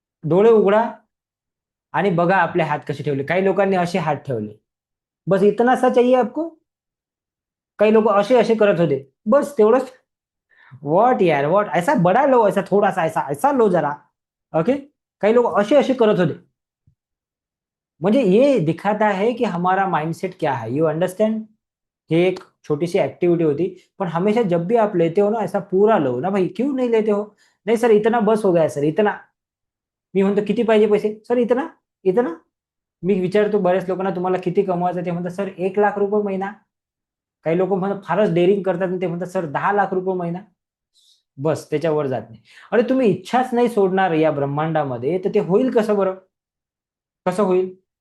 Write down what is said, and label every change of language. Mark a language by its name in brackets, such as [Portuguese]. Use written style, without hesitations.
[Marathi] डोळे उघडा आणि बघा आपले हात कसे ठेवले. काही लोकांनी असे हात ठेवले. [Hindi] बस इतना सा चाहिए आपको. [Marathi] काही लोक असे असे करत होते. बस तेवढंच. [Hindi] व्हॉट यार व्हॉट, ऐसा बडा लो, ऐसा थोड़ा सा ऐसा ऐसा लो जरा. [Marathi] ओके, काही लोक असे असे करत होते. [Hindi] म्हणजे ये दिखाता है कि हमारा माइंडसेट क्या है. [English] You understand. [Hindi] ये एक छोटी सी एक्टिविटी होती. पण हमेशा जब भी आप लेते हो ना, ऐसा पूरा लो ना भाई. क्यों नहीं लेते हो. नाही सर इतना बस हो गया सर, इतना. [Marathi] मी म्हणतो किती पाहिजे पैसे सर, इतना इतना. मी विचारतो बऱ्याच लोकांना तुम्हाला किती कमवायचं, ते म्हणतात सर 1 लाख रुपये महिना. काही लोक म्हणतात फारच डेअरिंग करतात आणि ते म्हणतात सर 10 लाख रुपये महिना. बस त्याच्यावर जात नाही. अरे तुम्ही इच्छाच नाही सोडणार या ब्रह्मांडामध्ये, तर ते होईल कसं बरं. कसं होईल.